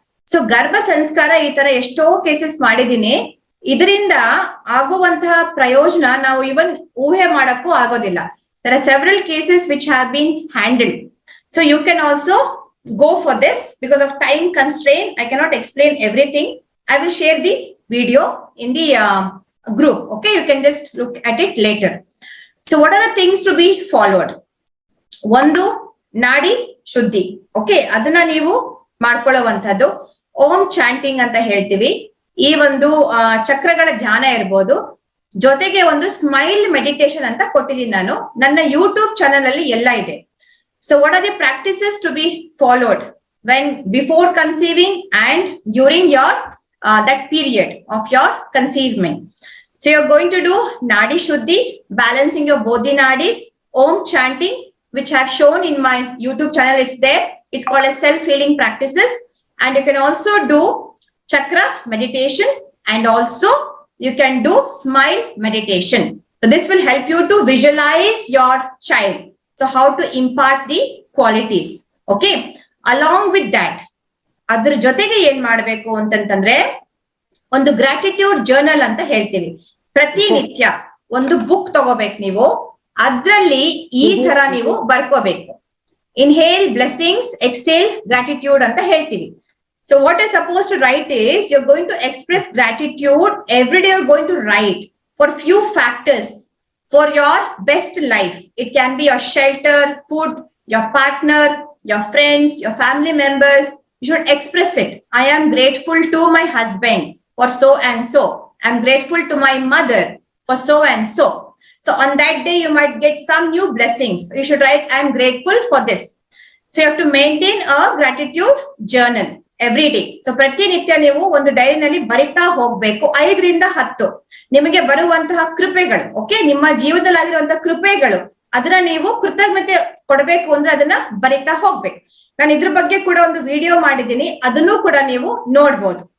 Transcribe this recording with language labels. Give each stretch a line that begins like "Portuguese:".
Kannada: So ಗರ್ಭ ಸಂಸ್ಕಾರ ಈ ತರ ಎಷ್ಟೋ ಕೇಸಸ್ ಮಾಡಿದೀನಿ. ಇದರಿಂದ ಆಗುವಂತಹ ಪ್ರಯೋಜನ ನಾವು ಇವನ್ ಊಹೆ ಮಾಡಕ್ಕೂ ಆಗೋದಿಲ್ಲ.
English: there are several cases which have been handled. So you can also go for this. Because of time constraint, I cannot explain everything. I will share the video in the group. Okay, you can just look at it later. So what are the things to be followed?
Kannada: ಒಂದು ನಾಡಿ ಶುದ್ಧಿ. Okay, ಅದನ್ನ ನೀವು ಮಾಡ್ಕೊಳ್ಳುವಂತದ್ದು ಓಂ chanting ಅಂತ ಹೇಳ್ತೀವಿ. ಈ ಒಂದು ಚಕ್ರಗಳ ಧ್ಯಾನ ಇರ್ಬೋದು. ಜೊತೆಗೆ ಒಂದು ಸ್ಮೈಲ್ ಮೆಡಿಟೇಷನ್ ಅಂತ ಕೊಟ್ಟಿದ್ದೀನಿ ನಾನು. ನನ್ನ ಯೂಟ್ಯೂಬ್ ಚಾನಲ್ ಅಲ್ಲಿ ಎಲ್ಲ ಇದೆ.
English: So what are the practices to be followed when before conceiving and during your that period of your conceivement? So you're going to do Nadi Shuddhi, balancing your both the nadis, Om chanting, which I have shown in my YouTube channel. It's there. It's called as self-healing practices. And you can also do chakra meditation, and also you can do smile meditation. So this will help you to visualize your child. So how to impart the qualities. Okay. Along with that,
Kannada: ಅದ್ರ ಜೊತೆಗೆ ಏನ್ ಮಾಡ್ಬೇಕು ಅಂತಂತಂದ್ರೆ ಒಂದು gratitude journal ಅಂತ ಹೇಳ್ತೀವಿ. ಪ್ರತಿನಿತ್ಯ ಒಂದು ಬುಕ್ ತಗೋಬೇಕು ನೀವು. ಅದ್ರಲ್ಲಿ ಈ ತರ ನೀವು ಬರ್ಕೋಬೇಕು.
English: inhale blessings, exhale gratitude
Kannada: ಅಂತ ಹೇಳ್ತೀವಿ.
English: So what is supposed to write is you're going to express gratitude every day. You're going to write for few factors for your best life. It can be your shelter, food, your partner, your friends, your family members. You should express it. I am grateful to my husband for so and so. I'm grateful to my mother for so and so. So on that day, you might get some new blessings. You should write, I'm grateful for this. So you have to maintain a gratitude journal every day.
Kannada: So ಪ್ರತಿನಿತ್ಯ ನೀವು ಒಂದು ಡೈರಿನಲ್ಲಿ ಬರಿತಾ ಹೋಗ್ಬೇಕು. 5 ರಿಂದ 10 ನಿಮಗೆ ಬರುವಂತಹ ಕೃಪೆಗಳು. Okay, ನಿಮ್ಮ ಜೀವನದಲ್ಲಿ ಆಗಿರುವಂತಹ ಕೃಪೆಗಳು, ಅದನ್ನ ನೀವು ಕೃತಜ್ಞತೆ ಕೊಡಬೇಕು ಅಂದ್ರೆ ಅದನ್ನ ಬರಿತಾ ಹೋಗ್ಬೇಕು. ನಾನು ಇದ್ರ ಬಗ್ಗೆ ಕೂಡ ಒಂದು ವಿಡಿಯೋ ಮಾಡಿದ್ದೀನಿ, ಅದನ್ನು ಕೂಡ ನೀವು ನೋಡ್ಬೋದು.